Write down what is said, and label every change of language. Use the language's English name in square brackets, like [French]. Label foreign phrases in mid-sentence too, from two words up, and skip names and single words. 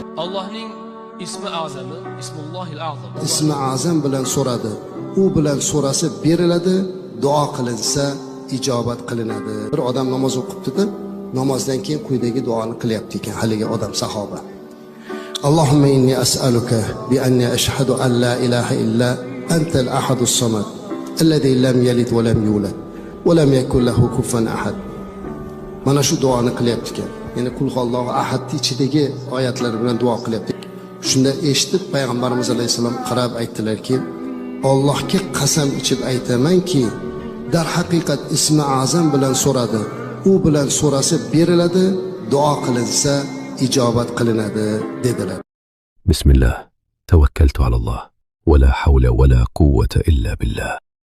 [Uzbek] Allohning ismi azami, [Arabic] اسم الله الأعظم. [Uzbek] Ismi azam bilan so'radi. U bilan so'rasi beriladi, duo qilinsa ijobat qilinadi. Bir odam namoz o'qibdi-da, namozdan keyin quyidagi duoni qilyapti ekan haligi odam sahoba. [Arabic] اللهم إني أسألك بأني أشهد أن لا إله إلا أنت الأحد الصمد الذي لم يلد ولم يولد ولم يكن له كفوا أحد. [Uzbek] Mana shu duoni qilyapti ekan. Ya'ni qul huvallohu ahadning ichidagi oyatlar bilan duo qilyapti. Shunda eshitib payg'ambarimiz alayhisalom qarab aytdilarki, Allohga qasam ichib aytamanki, dar haqiqat ismi azam bilan so'radi. U bilan so'rasi beriladi, duo qilinsa ijobat qilinadi dedilar. [Arabic] بسم الله توكلت على الله ولا حول ولا قوة إلا بالله.